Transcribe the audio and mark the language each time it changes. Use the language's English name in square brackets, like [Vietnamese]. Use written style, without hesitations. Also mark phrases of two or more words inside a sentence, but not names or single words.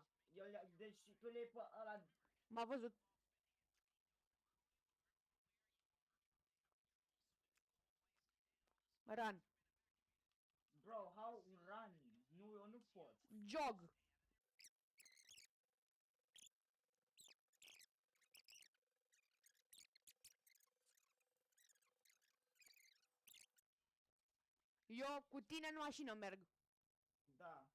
[Romanian] Deci tu le iei pe ăla... M-a văzut. [English] Run. Bro, how run? [Romanian] Nu, eu nu pot. Jog. Eu cu tine în mașină merg. Da.